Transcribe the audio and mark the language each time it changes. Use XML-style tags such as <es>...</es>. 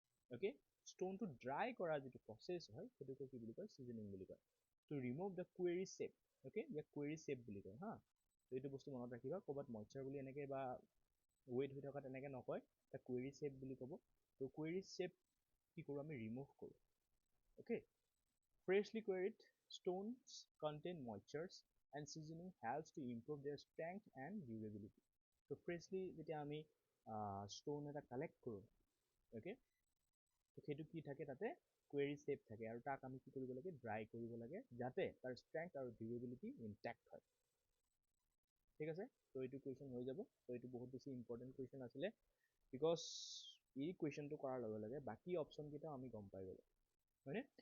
<as>Okay, ষ্ট'নটো dry কৰা যিটো process হয় সেইটোকে কি বুলি কয়? চিজনিং বুলি কয়।</as> <en>To remove the quarry sap. Okay, ইয়াক quarry sap</en> <as>বুলি কয়, হা। তো এইটো বস্তু মনত ৰাখিবা, ক'ৰবাত মইশ্চাৰ বুলি এনেকৈ বা ৱেট হৈ থকা তেনেকৈ নকয়, তাক কুৱেৰী শ্বেপ বুলি ক'ব। তো কুৱেৰী শ্বেপ কি কৰোঁ? আমি ৰিমুভ কৰোঁ।</as> <en>Okay, freshly quarried stones contain moistures and seasoning helps to improve their strength and durability.</en> <as>তো ফ্ৰেছলি যেতিয়া আমি ষ্ট'ন এটা কালেক্ট কৰোঁ, অ'কে, তো সেইটো কি থাকে? তাতে কুৱেৰী শ্বেপ থাকে আৰু তাক আমি কি কৰিব লাগে? ড্ৰাই কৰিব লাগে যাতে তাৰ ষ্ট্ৰেংথ আৰু ডিউৰেবিলিটি ইনটেক্ট হয়। ঠিক আছে, তো এইটো কুৱেশ্যন হৈ যাব। তো এইটো বহুত বেছি ইম্পৰ্টেণ্ট কুৱেশ্যন আছিলে, বিকজ এই কুৱেশ্যনটো কৰাৰ লগে লগে বাকী অপশ্যনকেইটাও আমি গম পাই গ'লোঁ, হয়নে?</as>